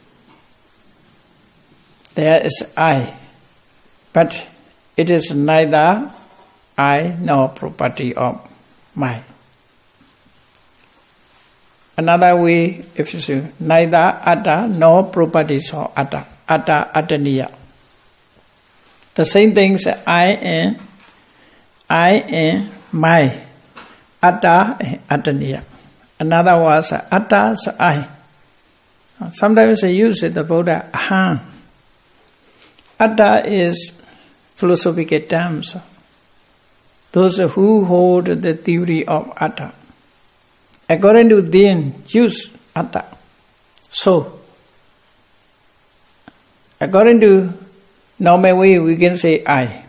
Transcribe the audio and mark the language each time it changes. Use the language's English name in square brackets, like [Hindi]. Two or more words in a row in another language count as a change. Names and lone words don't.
[English] There is I, but it is neither I nor property of mine. Another way, if you say, neither atta nor properties of atta, [Pali] atta attaniya. [English] The same things I am my, atta and attaniya. Another was atta's I. Sometimes they use the Buddha aham. Atta is philosophical terms. Those who hold the theory of atta. According to them, use atta. So, according to normal way, we can say I.